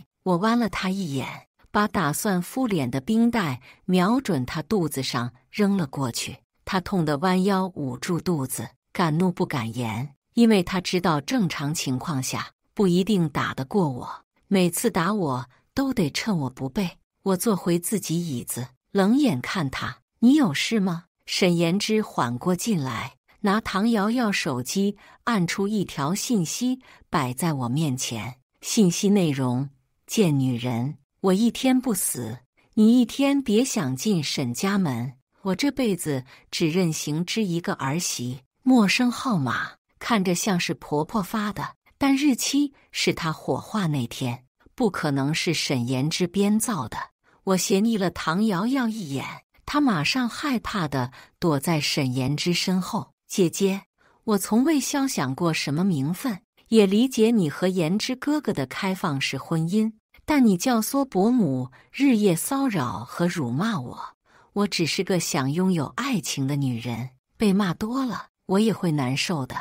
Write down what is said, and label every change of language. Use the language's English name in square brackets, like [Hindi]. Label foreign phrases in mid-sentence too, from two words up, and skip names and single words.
[Chinese] 我剜了她一眼，把打算敷臉的冰袋瞄準她肚子上扔了過去。她痛得彎腰捂住肚子，敢怒不敢言，因為她知道正常情況下不一定打得過我，每次打我都得趁我不備。我坐回自己椅子，冷眼看她：“你有事嗎？”沈妍之緩過勁來， 拿唐瑤瑤手機按出一條信息擺在我面前。信息內容：賤女人，我一天不死，你一天別想進沈家門。我這輩子只認行之一個兒媳。陌生號碼，看着像是婆婆發的，但日期是她火化那天，不可能是沈妍之編造的。我斜睨了唐瑤瑤一眼，她馬上害怕地躲在沈妍之身後。姐姐，我從未肖想過什麼名分，也理解你和妍之哥哥的開放式婚姻，但你教唆伯母日夜騷擾和辱罵我，我只是個想擁有愛情的女人，被罵多了，我也會難受的。